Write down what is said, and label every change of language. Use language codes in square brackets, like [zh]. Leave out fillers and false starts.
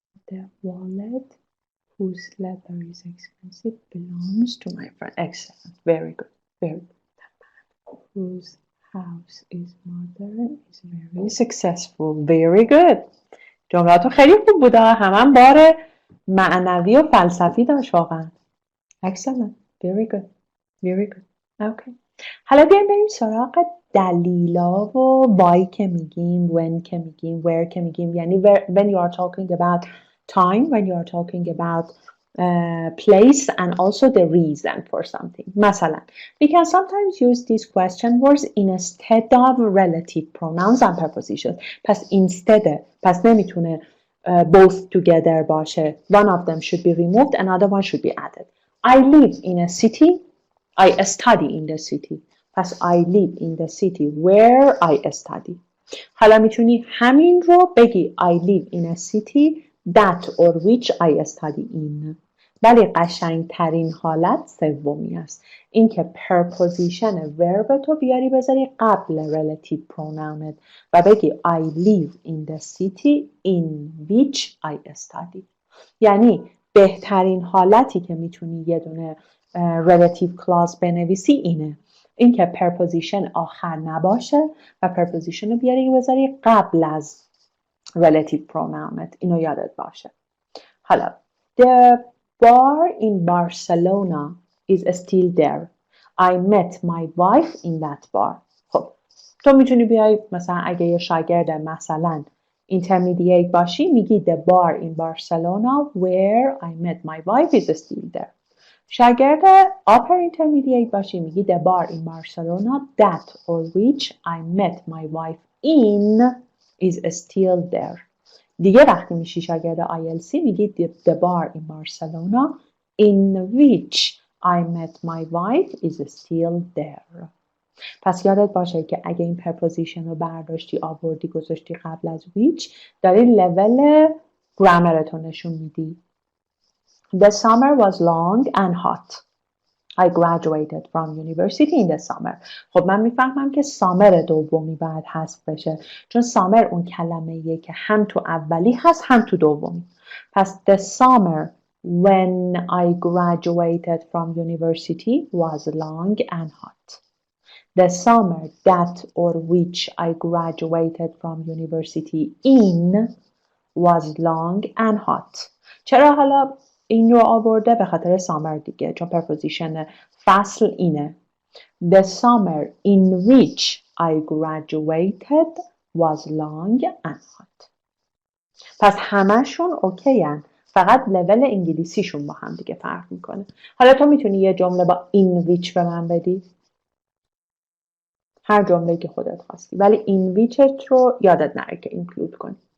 [en] The wallet whose leather is expensive belongs to my friend. Excellent. Very good. Very good. Whose house is modern is very successful. Very good. [fa] جملاتون خیلی خوب بوده. هم بار معنوی و فلسفی داشت واقعا. [en] Excellent. Very good. Very good. Okay. [fa] حالا بیایم بریم سراغ دلیلا و why که میگیم، when که میگیم، where که میگیم. یعنی [en] when you are talking about time, when you are talking about place and also the reason for something. [fa] مثلا [en] we can sometimes use these question words instead of relative pronouns and prepositions. [fa] پس instead، پس نمیتونه both together باشه. [en] One of them should be removed, another one should be added. I live in a city. I study in the city. [fa] پس [en] I live in the city where I study. [fa] حالا میتونی همین رو بگی [en] I live in a city that or which I study in. [fa] ولی قشنگترین حالت سومی است. این که پرپوزیشن ورب تو بیاری بذاری قبل relative pronounت و بگی [en] I live in the city in which I study. [fa] یعنی بهترین حالتی که میتونی یه دونه relative clause بنویسی اینه. این که پرپوزیشن آخر نباشه و پرپوزیشن رو بیاری بذاری قبل از relative pronounت. اینو یادت باشه. حالا [en] the bar in Barcelona is still there. I met my wife in that bar. [fa] خب تو میتونی بیای مثلا اگه یه شاگرد مثلا intermediate باشی میگی [en] the bar in Barcelona where I met my wife is still there. [fa] شاگرد upper intermediate باشی میگی [en] the bar in Barcelona that or which I met my wife in is still there. [fa] دیگه وقتی میشی شاگرد IELTS میگی [en] the bar in Barcelona in which I met my wife is still there. [fa] پس یادت باشه که اگه این پرپوزیشن رو برداشتی آوردی گذاشتی قبل از which داری لول گرامرتو نشون میدی. [en] The summer was long and hot. I graduated from university in the summer. [fa] خب من میفهمم که سامر دومی باید حذف بشه چون سامر اون کلمه‌ایه که هم تو اولی هست هم تو دومی. پس [en] the summer when I graduated from university was long and hot. The summer that or which I graduated from university in was long and hot. [fa] چرا حالا این رو آورده؟ به خاطر سامر دیگه چون پرپوزیشن فصل اینه. [en] The summer in which I graduated was long and hot. [fa] پس همشون اوکی هن. فقط لول انگلیسیشون با هم دیگه فرق میکنه. حالا تو میتونی یه جمله با in which به من بدی؟ هر جمله که خودت خواستی ولی in whichت رو یادت نره که اینکلود کنی.